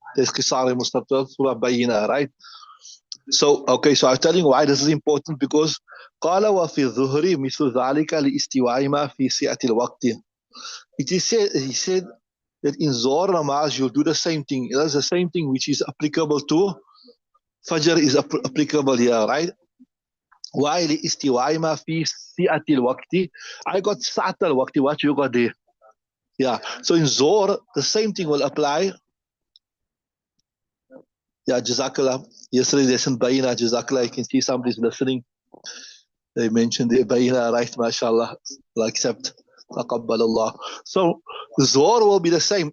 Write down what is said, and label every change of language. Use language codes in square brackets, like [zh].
[en] There's Qisar Mustaqbal, Surah Bayyina, right? So, okay, so I'm telling you why this is important, because [ar] قال وفي الظهر مثل ذلك لاستواء ما في سعة الوقت. [en] He said that in Zohar namaz you'll do the same thing. That's the same thing which is applicable to Fajr is applicable here, right? Why [ar] لاستواء ما في سعة الوقت? [en] I got [ar] سعة الوقت. [en] What you got there? Yeah. So in Zohar the same thing will apply. Yeah, Jazakallah. Yesterday lesson Bayina, Jazakallah. I can see somebody's listening. They mentioned the bayina, right? MashaAllah. Allah accept. Taqabbalallah. So the Zohar will be the same.